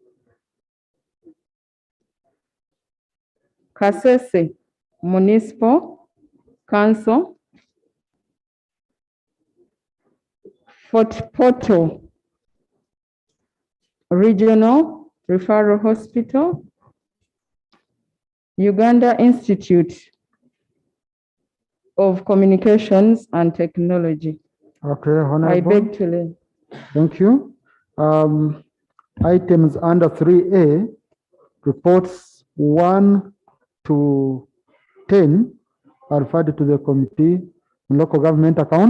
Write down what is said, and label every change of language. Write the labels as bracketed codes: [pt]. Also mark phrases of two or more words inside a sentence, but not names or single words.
[en] Kasese Municipal Council. Fort Portal Regional Referral Hospital. Uganda Institute of Communications and Technology. Okay, I Honorable. beg to learn. Thank you. Items under 3A, reports 1 to 10 are referred to the Committee on Local Government Accounts.